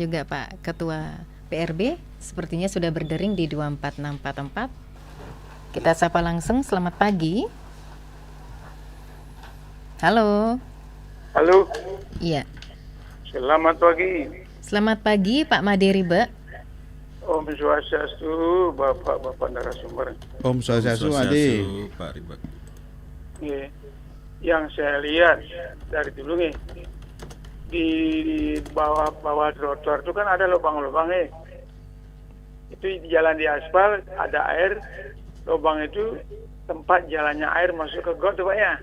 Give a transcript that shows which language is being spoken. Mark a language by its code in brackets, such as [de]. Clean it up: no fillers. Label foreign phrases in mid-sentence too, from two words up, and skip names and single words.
[id] juga Pak Ketua PRB sepertinya sudah berdering di 24644. Kita sapa langsung, selamat pagi. Halo. Halo, Iya. selamat pagi. Selamat pagi Pak Maderiba. [ban] Om Swastiastu, [id] Bapak-bapak narasumber. [ban] Om Swastiastu, Adi. [id] Pak Riba. Nih, yang saya lihat dari dulu nih, di bawah trotoar itu kan ada lubang-lubang nih. Itu di jalan di aspal ada air, lubang itu tempat jalannya air masuk ke got tuh Pak ya.